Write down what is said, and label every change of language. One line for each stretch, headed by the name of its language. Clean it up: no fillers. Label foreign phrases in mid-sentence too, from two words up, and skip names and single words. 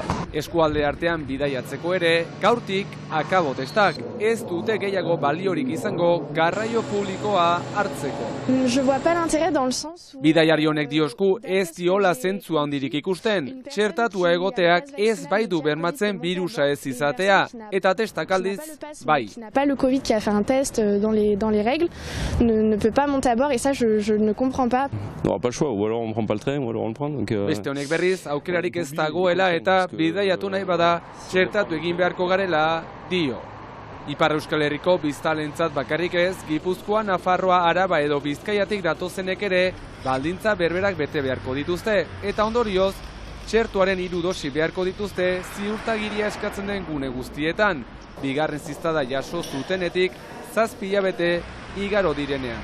Basque: Eskualde artean bidaiatzeko ere, gaurtik akabotestak, ez dute gehiago baliorik izango garraio publikoa hartzeko. Bidaiari honek diosku ez diola zentzu handirik ikusten, txertatua egoteak ez baitu bermatzen birusa ez izatea, eta testak aldiz, bai.
French: Le Covid qui a fait un test dans les règles ne peut pas monter à bord et ça je ne comprends pas. On n'aura pas le choix, ou alors on prend pas le train, ou alors on le prend.
Basque: Beste honek berriz, aukerarik ez dagoela eta bidaiatu nahi bada txertatu egin beharko garela dio. Ipar Euskal Herriko biztalentzat bakarrik ez, Gipuzkoa, Nafarroa, Araba edo Bizkaiatik datozenek ere baldintza berberak bete beharko dituzte, eta ondorioz, txertuaren 3 dosi beharko dituzte ziurtagiria eskatzen den gune guztietan, bigarren ziztada jaso zutenetik 7 hilabete igaro direnean.